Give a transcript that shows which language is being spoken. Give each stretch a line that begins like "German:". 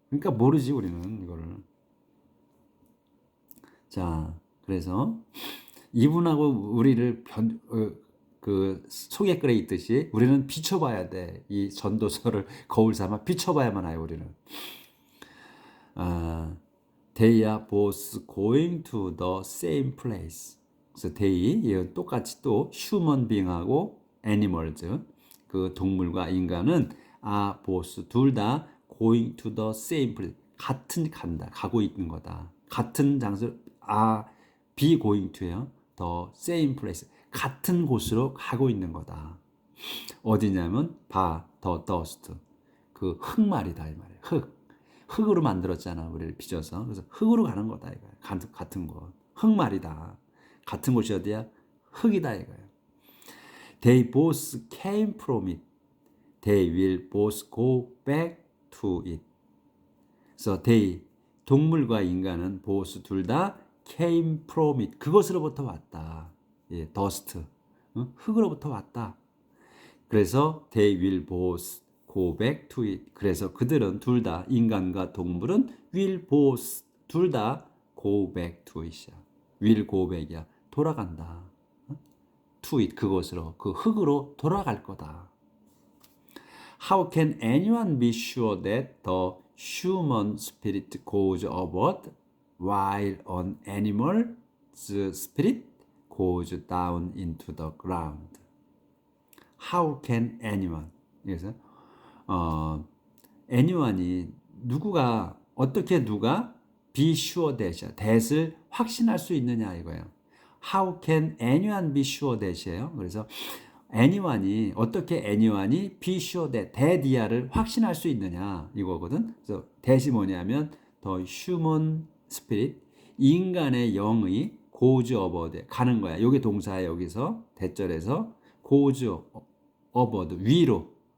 Korean: 그러니까 모르지, 우리는 이거를. 자, 그래서 이분하고 우리를 그 소개글에 있듯이 우리는 비춰봐야 돼. 이 전도서를 거울 삼아 비춰봐야만 해요, 우리는.
English: They are both going to the same place.
Korean: 그래서
English: they,
Korean: 똑같이 또
English: human being하고 animals,
Korean: 그 동물과 인간은
English: are both
Korean: 둘 다
English: going to the same place.
Korean: 같은 간다, 가고 있는 거다. 같은 장소,
English: be going to
Korean: 요.
English: the same place.
Korean: 같은 곳으로 가고 있는 거다. 어디냐면
English: the dust.
Korean: 그 흙말이다 이 말이에요. 흙으로 만들었잖아, 우리를 빚어서. 그래서 흙으로 가는 거다 이거야. 같은 곳. 흙말이다. 같은 곳이 어디야? 흙이다 이거야.
English: They both came from it. They will both go back to it.
Korean: 그래서 they, 동물과 인간은 both 둘 다
English: came from it.
Korean: 그것으로부터 왔다. 예, dust. 흙으로부터 왔다. 그래서
English: they will both go back to it.
Korean: 그래서 그들은 둘 다, 인간과 동물은
English: will both
Korean: 둘 다
English: go back to it
Korean: 이야.
English: will go back이야.
Korean: 돌아간다.
English: to it,
Korean: 그곳으로, 그 흙으로 돌아갈 거다.
English: How can anyone be sure that the human spirit goes upward while an animal's spirit goes down into the ground? How can anyone?
Korean: 그래서 anyone이 누구가 어떻게 누가
English: be sure that
Korean: 을 확신할 수 있느냐 이거예요.
English: How can anyone be sure that이에요.
Korean: 그래서 anyone이 어떻게 anyone이
English: be sure that
Korean: 이야를 확신할 수 있느냐 이거거든. 그래서 that이 뭐냐면
English: the human spirit
Korean: 인간의 영의
English: goes upward
Korean: 가는 거야. 이게 동사야 여기서 대절에서
English: goes upward
Korean: 위로.